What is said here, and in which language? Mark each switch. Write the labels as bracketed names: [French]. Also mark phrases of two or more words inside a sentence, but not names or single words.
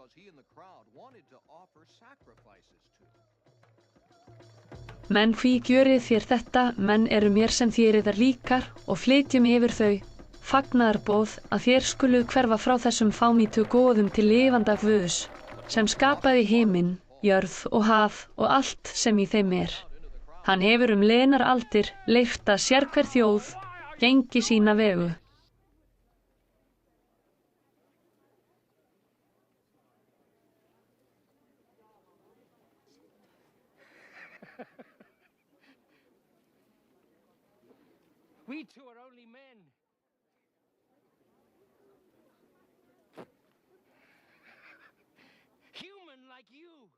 [Icelandic] Menn, hví gjörið þér þetta, menn eru mér sem þér yðar líkar og flytjum yfir þau fagnaðarboð að þér skuluð hverfa frá þessum fámítu goðum til lifanda Guðs, sem skapaði himinn, jörð og haf og allt sem í þeim er, Hann hefur lenar aldir leyft að sérhver þjóð gengi sína vegu. [English] We two are only men. Human like you.